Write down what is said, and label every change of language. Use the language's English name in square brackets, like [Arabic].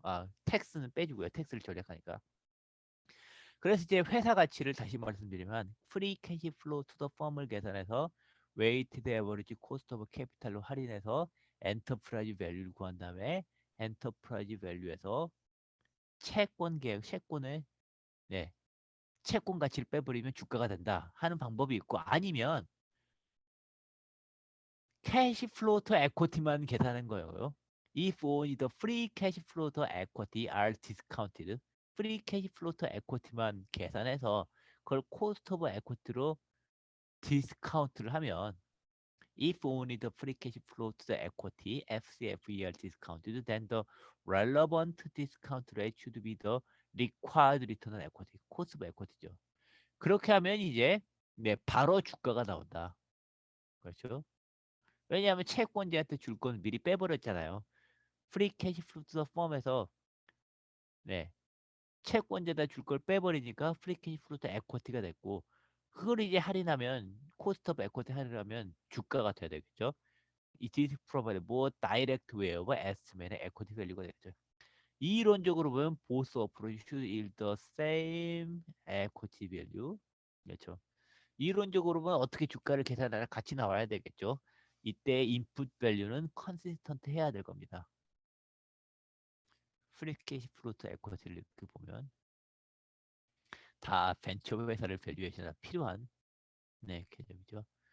[Korean] 아, 텍스는 빼주고요. 텍스를 절약하니까. 그래서 이제 회사 가치를 다시 말씀드리면 프리 캐시 플로우 투 더 펌을 계산해서 웨이티드 에버리지 코스트 오브 캐피탈로 할인해서 엔터프라이즈 밸류를 구한 다음에 엔터프라이즈 밸류에서 채권 계획, 채권의 네, 채권 가치를 빼버리면 주가가 된다 하는 방법이 있고 아니면 캐시 플로우 투 에코티만 계산하는 거예요. [English] If only the free cash flow to equity are discounted, free cash flow to equity만 [Korean] 계산해서 그걸 [English] cost of equity로 [Korean] 디스카운트를 하면 [English] if only the free cash flow to the equity FCFE are discounted, then the relevant discount rate should be the required return on equity, cost of equity죠. [Korean] 그렇게 하면 이제 네, 바로 주가가 나온다. 그렇죠? 왜냐하면 채권자한테 줄 건 미리 빼버렸잖아요. 프리 캐시 플로우 투 더 펌에서 네, 채권자다 줄 걸 빼버리니까 프리 캐시 플로우 투 에쿼티가 됐고 그걸 이제 할인하면 코스트 오브 에쿼티 할인하면 주가가 돼야 되겠죠. [English] It is provided more direct way of estimating equity value가 [Korean] 되겠죠. 이론적으로 보면 [English] both approach should yield the same equity value. [Korean] 그렇죠. 이론적으로 보면 어떻게 주가를 계산하나 같이 나와야 되겠죠. 이때 인풋 밸류는 컨시스턴트 해야 될 겁니다. 프리 캐시 플로트 에쿼티를 이렇게 보면 다 벤처 회사를 밸류에이션에 필요한 네, 개념이죠.